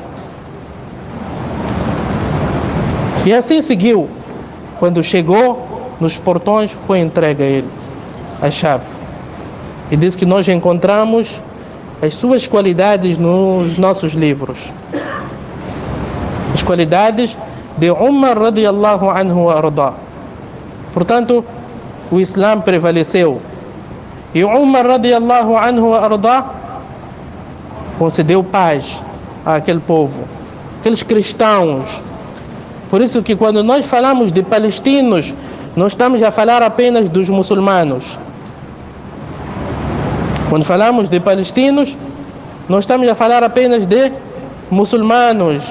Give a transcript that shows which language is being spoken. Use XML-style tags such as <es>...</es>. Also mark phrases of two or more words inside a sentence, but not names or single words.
<pt>E assim seguiu. Quando chegou nos portões, foi entregue a ele a chave. E diz que nós encontramos as suas qualidades nos nossos livros. As qualidades de Umar</pt> <ar>رضي الله عنه أرضاه.</ar> <pt>Portanto, o Islã prevaleceu. E Umar</pt> <ar>رضي الله عنه أرضاه</ar> <pt>concedeu paz àquele povo, aqueles cristãos. Por isso que quando nós falamos de palestinos, não estamos a falar apenas dos muçulmanos. Quando falamos de palestinos, não estamos a falar apenas de muçulmanos.</pt>